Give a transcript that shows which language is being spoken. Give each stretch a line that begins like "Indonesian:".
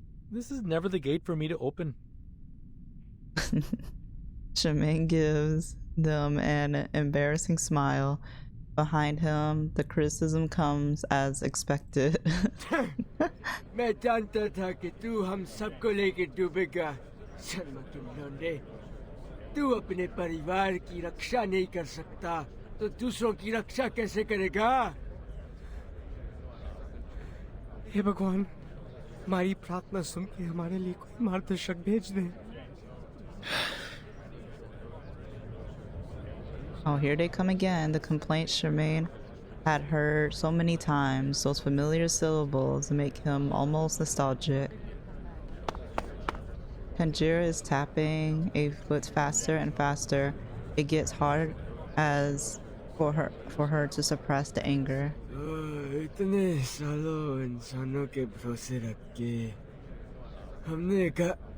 English: This is never the gate for me to open. Shemaine gives them an embarrassing smile. Behind him, the criticism comes as expected.
Hindi: मैं जानता था कि तू हम सबको लेकर डूबेगा शर्मा के लौंडे तू अपने परिवार की रक्षा नहीं कर सकता तो दूसरों की रक्षा कैसे करेगा हे भगवान हमारी प्रार्थना सुन के हमारे लिए कोई मार्गदर्शक भेज दे
English: Oh, here they come again. The complaints Shemaine had heard so many times, those familiar syllables make him almost nostalgic. Tanjira is tapping a foot faster and faster. It gets hard as for her to suppress the anger.
Hindi: इतने सालों इंसानों के भरोसे रख के हमने कहा